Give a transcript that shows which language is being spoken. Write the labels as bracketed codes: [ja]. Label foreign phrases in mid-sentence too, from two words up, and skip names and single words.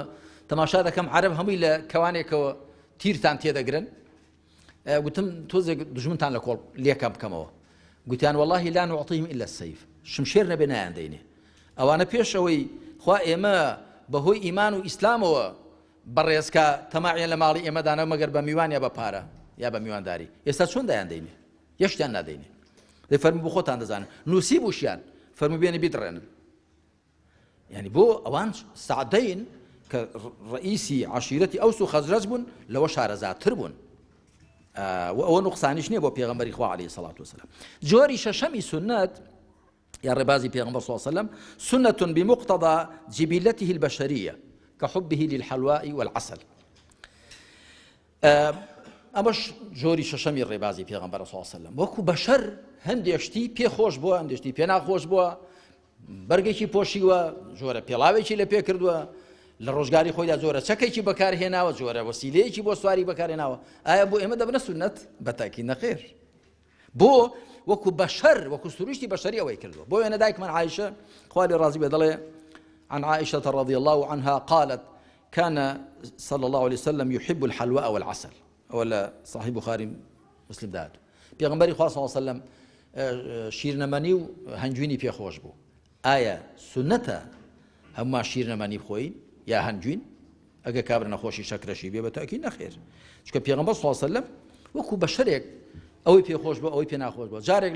[ckb] تەماشا دەکەم عەرەب هەمووی لە کەوانێکەوە تیرتان تێدەگرن گوتم تۆزێک دژمنتان لە کۆڵ لێکم بکەمەوە گوتیان [ar] وەڵاهی لا نوعطیهم إلا السەیف [ckb] شمشێر نەبێ نایان دەینێ ئەوانە پێشەوەی خوا ئێمە بەهۆی ئیمان و ئیسلامەوە بەڕێزکە تەماعیان لە ماڵی ئێمەدانە مەگەر بە میوان یا بە پارە یا بە میوانداری ئێستا چۆن دایان دەینێ یەشتیان نادەینێ دەی فەرمووی بۆ خۆتان دەزانن نووسی بووشیان فەرمووی بێنە بیدڕێنن یعنی بۆ ئەوان سعدەین کە ڕئیسی عەشیرەتی ئەوس و خەزرەج بوون لەوە شارەزاتر بوون و ئەوە نوقسانیش نییە بۆ پێغەمبەری خوا [ar] عەلەیهی سەڵات وسەلام [ckb] جۆری شەشەمی سنەت یا ڕێبازی پێغەمبەر [ar] صلی الله عليه وسلم سنة بمقتضى جبلته البشرية كحبه للحلواء والعسل [ckb] ئەمەش جۆری شەشەمی ڕێبازی پێغەمبەر [ar] صلی الله عليه وسلم [ckb] وەکو بەشەر هەندێشتی پێخۆش بووە هەندێشتی پێ ناخۆش بووە بەرگێکی پۆشیوە جۆرە پێڵاوێکی لە پێ کردووە لە ڕۆژگاری خۆیدا جۆرە چەکێکی بەکارهێناوە جۆرە وەسیلەیەکی بۆ سواری بەکارهێناوە ئایا بۆ ئێمە دەبنە سنەت بەتاکی نەخێر بۆ وەکو بەشەر وەکو سروشتی بەشەری ئەوەی کردووە بۆ وێنە دایکمان عایشە خوا لێ ڕازی بێ دەڵێ [ar] عن عائشة رضي الله عنها قالت كان صلى الله عليه وسلم يحب الحلواء والعسل ولا صحيح بخاري مسلم [ckb] داد پیغمبری خدا [ar] صلی الله علیه وسلم [ckb] شیرنەمەنی و هەنجوینی پێ خۆش بوو ئایا سنەتە هەموو شیرنەمەنی بخۆین یا هەنجوین ئەگە کابرا نەخۆشی شەکرەشی بێ بەتاکی نەخێر چونکە پێغەمبەر [ar] صلی الله علیه وسلم [ckb] وەکو بەشەرێک ئەوەی پێ خۆش بوو ئەوەی پێ ناخۆش بوو جارێک